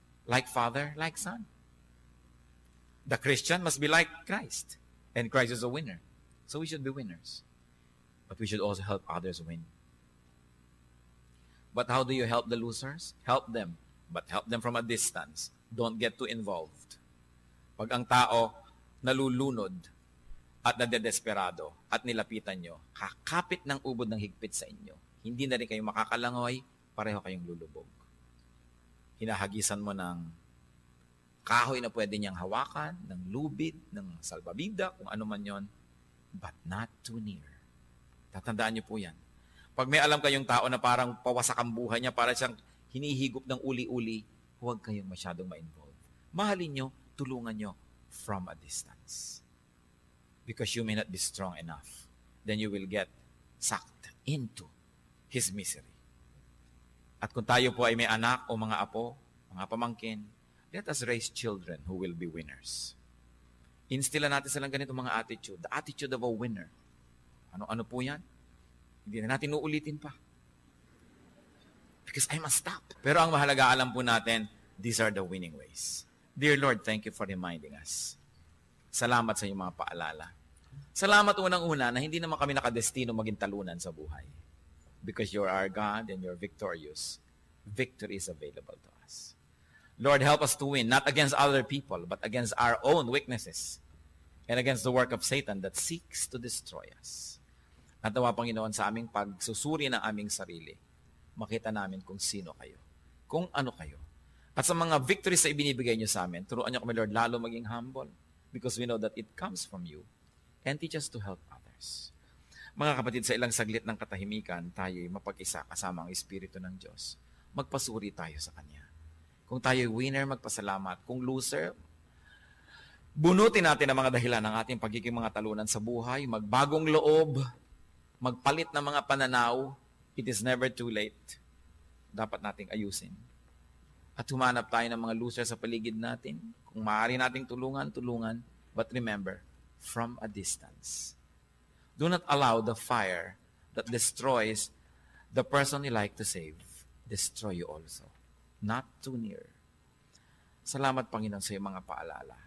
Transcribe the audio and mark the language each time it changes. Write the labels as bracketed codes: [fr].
[en] Like Father, like Son. The Christian must be like Christ. And Christ is a winner. So we should be winners. But we should also help others win. But how do you help the losers? Help them. But help them from a distance. Don't get too involved. [tl] Pag ang tao nalulunod at nadedesperado at nilapitan nyo, kakapit ng ubod ng higpit sa inyo. Hindi na rin kayo makakalangoy, pareho kayong lulubog. Hinahagisan mo ng kahoy na pwede niyang hawakan, ng lubid, ng salbabida, kung ano man yon, [en] but not too near. [tl] Tatandaan niyo po yan. Pag may alam kayong tao na parang pawasak ang buhay niya, para siyang hinihigop ng uli-uli, huwag kayong masyadong ma-involve. Mahalin nyo, tulungan nyo [en] from a distance. Because you may not be strong enough. Then you will get sucked into his misery. [tl] At kung tayo po ay may anak o mga apo, mga pamangkin, [en] let us raise children who will be winners. [tl] Instilan natin silang ganitong mga [en] attitude. The attitude of a winner. [tl] Ano po yan? Hindi na natin uulitin pa. [en] Because I must stop. [tl] Pero ang mahalaga, alam po natin, [en] these are the winning ways. Dear Lord, thank you for reminding us. [tl] Salamat sa iyong mga paalala. Salamat unang-una na hindi naman kami nakadestino maging talunan sa buhay. [en] Because you're our God and you're victorious. Victory is available to us. Lord, help us to win, not against other people, but against our own weaknesses and against the work of Satan that seeks to destroy us. [tl] At nawa, Panginoon, sa aming pagsusuri ng aming sarili, makita namin kung sino kayo, kung ano kayo. At sa mga victories na ibinibigay niyo sa amin, turuan niyo kami, Lord, lalo maging humble [en] because we know that it comes from you and teach us to help others. [tl] Mga kapatid, sa ilang saglit ng katahimikan, tayo'y mapag-isa kasama ang Espiritu ng Diyos. Magpasuri tayo sa Kanya. Kung tayo'y winner, magpasalamat. Kung loser, bunutin natin ang mga dahilan ng ating pagiging mga talunan sa buhay, magbagong loob, magpalit ng mga pananaw. [en] It is never too late. [tl] Dapat nating ayusin. At humanap tayo ng mga loser sa paligid natin. Kung maaari nating tulungan, tulungan. [en] But remember, from a distance. Do not allow the fire that destroys the person you like to save destroy you also. Not too near. [tl] Salamat, Panginoon, sa iyong mga paalala.